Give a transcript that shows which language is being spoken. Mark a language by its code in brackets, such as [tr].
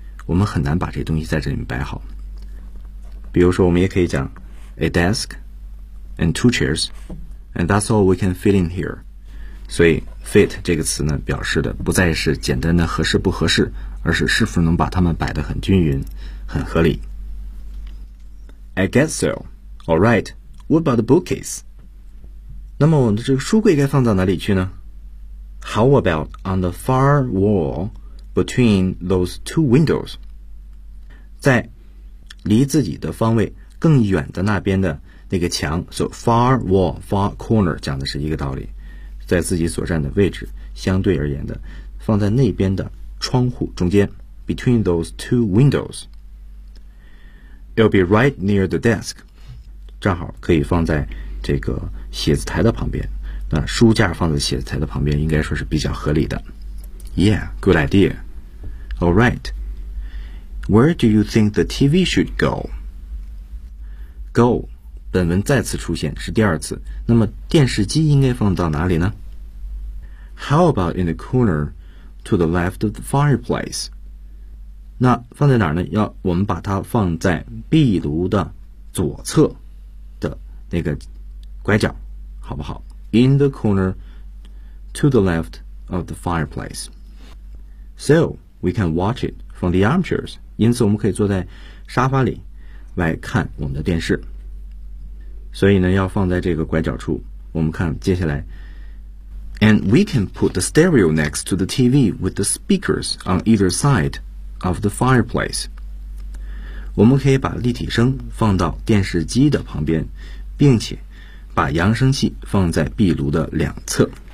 [zh] 我们很难把这东西在这里摆好。比如说，我们也可以讲 [en] a desk and two chairs, and that's all we can fit in here. [zh] 所以 fit 这个词呢，表示的不再是简单的合适不合适，而是是否能把它们摆得很均匀，很合理。 [en] I guess so. All right. What about the bookcase? [zh] 那么我们的这个书柜该放到哪里去呢 [en] ?How about on the far wall between those two windows? [zh] 在离自己的方位更远的那边的那个墙 , [en] so far wall, far corner, [zh] 讲的是一个道理。在自己所站的位置相对而言的放在那边的窗户中间 , [en] between those two windows. It'll be right near the desk. [zh] 正好可以放在这个写字台的旁边，那书架放在写字台的旁边应该说是比较合理的。 [en] Yeah, good idea. All right. Where do you think the TV should go? [zh] Go, 本文再次出现，是第二次。那么电视机应该放到哪里呢？ [en] How about in the corner to the left of the fireplace? [zh] 那放在哪呢？要我们把它放在壁炉的左侧的那个拐角，好不好 ? [en] In the corner to the left of the fireplace. So, we can watch it from the armchairs. [zh] 因此我们可以坐在沙发里来看我们的电视。所以呢要放在这个拐角处。我们看接下来。 [en] And we can put the stereo next to the TV with the speakers on either side of the fireplace. [zh] 我们可以把立体声放到电视机的旁边，并且把扬声器放在壁炉的两侧。